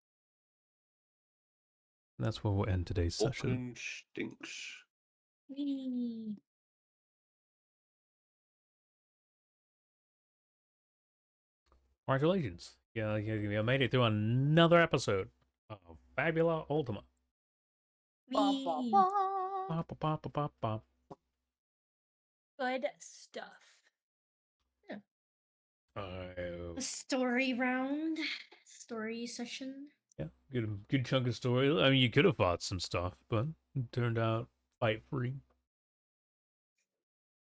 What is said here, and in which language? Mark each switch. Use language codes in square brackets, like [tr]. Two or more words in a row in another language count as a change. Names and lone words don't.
[en] And that's where we'll end today's session. Fucking stinks. Whee. Congratulations. You made it through another episode of Fabula Ultima. Ba, ba, Whee. ba. Ba, ba, ba, ba, ba, ba. Good stuff. A story round, story session. Yeah, good chunk of story. I mean, you could have fought some stuff, but it turned out fight free. What could we have